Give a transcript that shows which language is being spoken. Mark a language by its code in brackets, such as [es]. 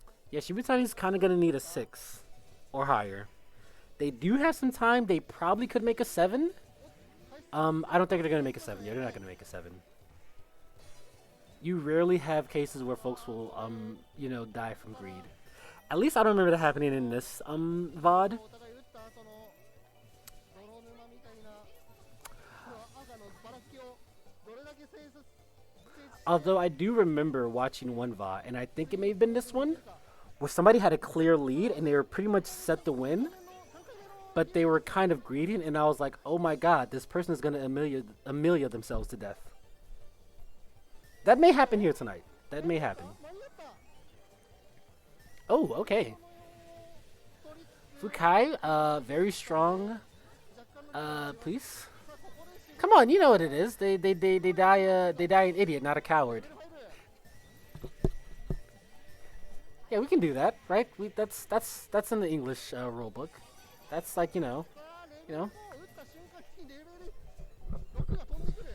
[en] Yeah, Shibutani's kind of gonna need a 6 or higher. They do have some time. They probably could make a 7. I don't think they're gonna make a 7. Yeah, they're not gonna make a 7. You rarely have cases where folks will, you know, die from greed. At least I don't remember that happening in this, VOD. [ja] お互い打った後の泥沼みたいな黒赤のばらつきをどれだけ制止 [en] Although I do remember watching one VOD, and I think it may have been this one, where somebody had a clear lead and they were pretty much set to win, but they were kind of greedy, and I was like, oh my god, this person is gonna Amelia themselves to death. That may happen here tonight. That may happen. [ja] 間に合った [en] Oh, okay. Fukai, very strong. Please. Come on, you know what it is. They die an idiot, not a coward. Yeah, we can do that, right? That's in the English rule book. That's like, you know, [ja] 打った瞬間にレベル6が飛んでくる